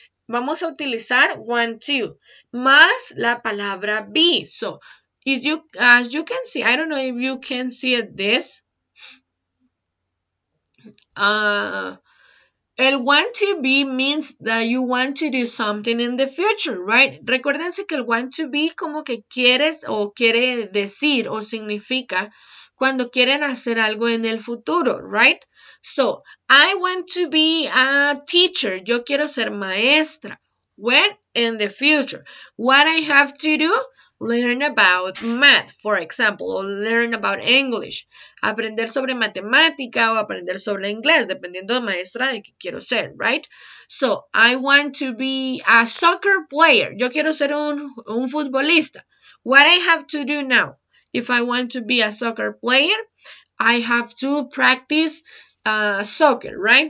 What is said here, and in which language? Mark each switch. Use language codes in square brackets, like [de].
[es] Vamos a utilizar want to más la palabra be. [en] So, as you can see, I don't know if you can see it this. El want to be means that you want to do something in the future, right? [es] Recuérdense que el want to be como que quieres o quiere decir o significa cuando quieren hacer algo en el futuro, right? [en] So, I want to be a teacher. [es] Yo quiero ser maestra. [en] When? In the future. What I have to do? Learn about math, for example, or learn about English. [es] Aprender sobre matemática o aprender sobre inglés, dependiendo de maestra de qué quiero ser, right? [en] So, I want to be a soccer player. [es] Yo quiero ser un futbolista. [en] What I have to do now? If I want to be a soccer player, I have to practice soccer, right?